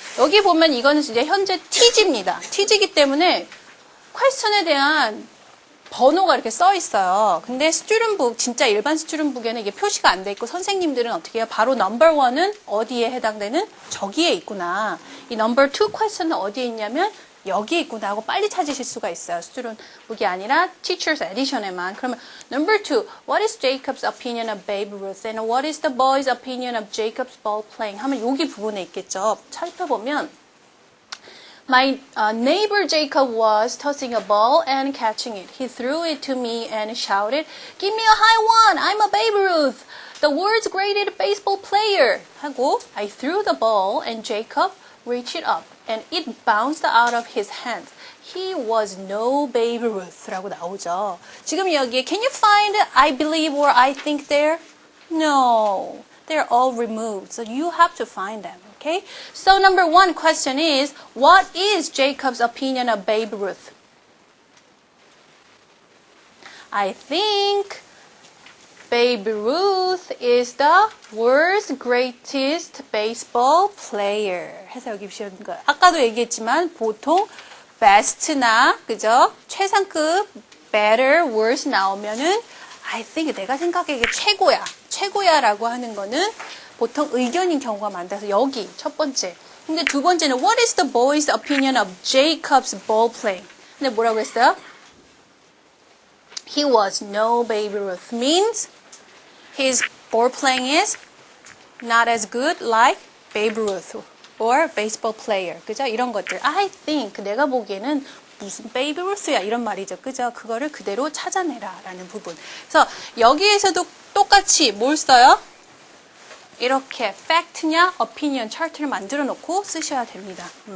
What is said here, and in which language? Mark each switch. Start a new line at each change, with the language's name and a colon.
Korean: 여기 보면 이거는 이제 현재 TG입니다. TG이기 때문에 퀘스천에 대한 번호가 이렇게 써 있어요. 근데 스튜던북, 진짜 일반 스튜던북에는 이게 표시가 안 돼 있고 선생님들은 어떻게 해요? 바로 넘버 1은 어디에 해당되는? 저기에 있구나. 이 넘버 2 퀘스천은 어디에 있냐면 여기에 있구나 하고 빨리 찾으실 수가 있어요. 스튜던북이 아니라 Teacher's Edition에만. 그러면
English: number 2, what is Jacob's opinion of Babe Ruth and what is the boy's opinion of Jacob's ball playing?
Korean: 하면 여기 부분에 있겠죠. 살펴보면
English: My neighbor Jacob was tossing a ball and catching it. He threw it to me and shouted, "Give me a high one! I'm a Babe Ruth, the world's greatest baseball player."
Korean: 하고
English: I threw the ball and Jacob reached it up and it bounced out of his hand. He was no Babe Ruth
Korean: 라고 나오죠. 지금 여기에
English: Can you find I believe or I think there? No, they're all removed. So you have to find them. Okay? So number 1 question is, what is Jacob's opinion of Babe Ruth? I think Babe Ruth is the world's greatest baseball player.
Korean: 해서 여기 비시는 거예요. 아까도 얘기했지만 보통 best나 그죠? 최상급 better, worse 나오면은
English: I think
Korean: 내가 생각해 이게 최고야라고 하는 거는 보통 의견인 경우가 많다서 여기 첫 번째. 근데 두 번째는
English: What is the boy's opinion of Jacob's ball playing?
Korean: 근데 뭐라고 했어요?
English: He was no Babe Ruth. Means his ball playing is not as good like Babe Ruth or baseball player.
Korean: 그죠? 이런 것들.
English: I think
Korean: 내가 보기에는 무슨 베이비 루스야 이런 말이죠. 그죠? 그거를 그대로 찾아내라 라는 부분. 그래서 여기에서도 똑같이 뭘 써요? 이렇게 팩트냐, opinion 차트를 만들어 놓고 쓰셔야 됩니다.